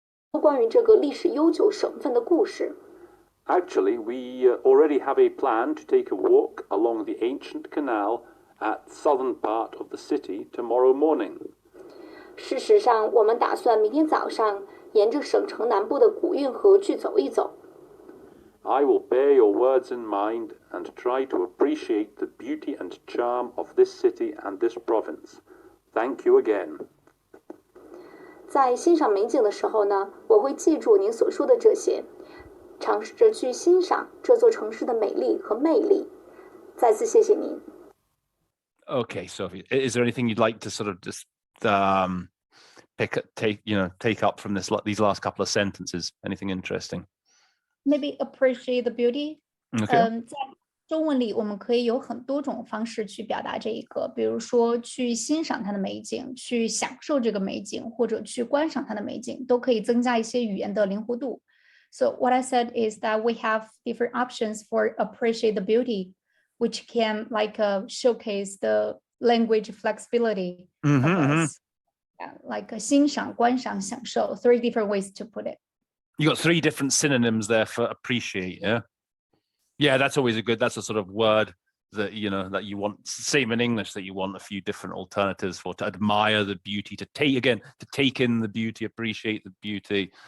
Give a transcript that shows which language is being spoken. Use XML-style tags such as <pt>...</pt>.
<zh>关于这个历史悠久省份的故事。</zh> <en>Actually, we already have a plan to take a walk along the ancient canal at the southern part of the city tomorrow morning.</en> <zh>事实上，我们打算明天早上沿着省城南部的古运河去走一走。</zh> <en>I will bear your words in mind and try to appreciate the beauty and charm of this city and this province. Thank you again.</en> <zh>在欣赏美景的时候呢，我会记住您所说的这些，尝试着去欣赏这座城市的美丽和魅力。再次谢谢您。</zh> <en>Okay, Sophie, is there anything you'd like to sort of just take up from these last couple of sentences? Anything interesting? Maybe appreciate the beauty. Okay.</en> <zh>在中文里，我们可以有很多种方式去表达这一个，比如说去欣赏它的美景，去享受这个美景，或者去观赏它的美景，都可以增加一些语言的灵活度。</zh> <en>So what I said is that we have different options for appreciate the beauty, which can showcase the language flexibility of us. Like</en> <zh>欣赏、观赏、享受,</zh> <en>3 different ways to put it. You got 3 different synonyms there for appreciate, yeah? Yeah, that's always that's a sort of word that, that you want, same in English, that you want a few different alternatives for, to admire the beauty, to take in the beauty, appreciate the beauty.</en>